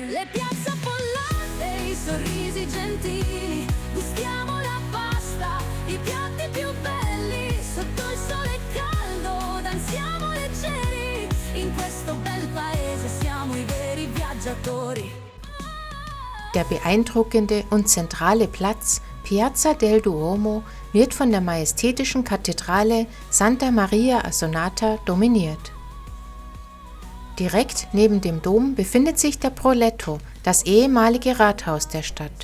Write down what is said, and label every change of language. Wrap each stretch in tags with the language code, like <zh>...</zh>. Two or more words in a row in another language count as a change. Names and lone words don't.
<it>Le piazze affollate, i sorrisi gentili, gustiamo la pasta, i piatti più belli, sotto il sole caldo, danziamo leggeri, in questo bel paese siamo i veri viaggiatori.</it> <de>Der beeindruckende und zentrale Platz Piazza del Duomo wird von der majestätischen Kathedrale Santa Maria Assonata dominiert. Direkt neben dem Dom befindet sich der Broletto, das ehemalige Rathaus der Stadt.</de>